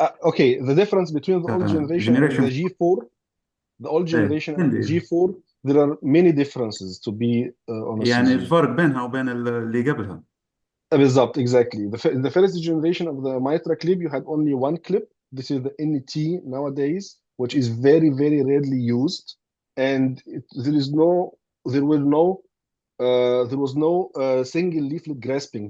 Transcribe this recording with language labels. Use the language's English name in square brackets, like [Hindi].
[English] Okay, the difference between the old generation and the G4, the old generation and the G4, there are many differences, to be honest. [Arabic] الفرق بينها وبين اللي قبلها. بالضبط, [English] exactly. The first generation of the MitraClip, you had only one clip. This is the NT nowadays, which is very, very rarely used, and there was no single leaflet grasping.